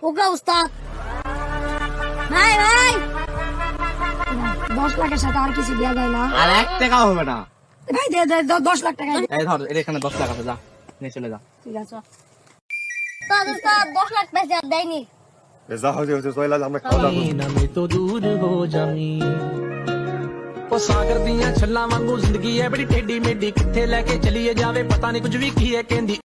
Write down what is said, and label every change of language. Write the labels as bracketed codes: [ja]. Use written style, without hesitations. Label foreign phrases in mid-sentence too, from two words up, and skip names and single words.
[bn] ওকে উস্তাদ। ভাই 10 লাখের সাথে আর কিছু দেওয়া যায় না। আর 1 টাকাও হবে না। ভাই দে 10 লাখ টাকা। এই ধর, এখানে 10 লাখ আছে, যা নিয়ে চলে যা। ঠিক আছে উস্তাদ উস্তাদ 10 লাখ পয়সা দেয়নি। এ যা হয়েছে চলে আয়, আমরা খাওয়া দাওয়া করবো। [pa] ਨਾ ਮੇ ਤੋਂ ਦੂਰ ਹੋ ਜਾਮੀ ਉਹ ਸਾਗਰ ਦੀਆਂ ਛੱਲਾਂ ਵਾਂਗੂ ਜ਼ਿੰਦਗੀ ਐ ਬੜੀ ਟੇਢੀ ਮੇਢੀ ਕਿੱਥੇ ਲੈ ਕੇ ਚਲੀਏ ਜਾਵੇ ਪਤਾ ਨਹੀਂ ਕੁਝ ਵੀ ਕੀ ਹੈ ਕਹਿੰਦੀ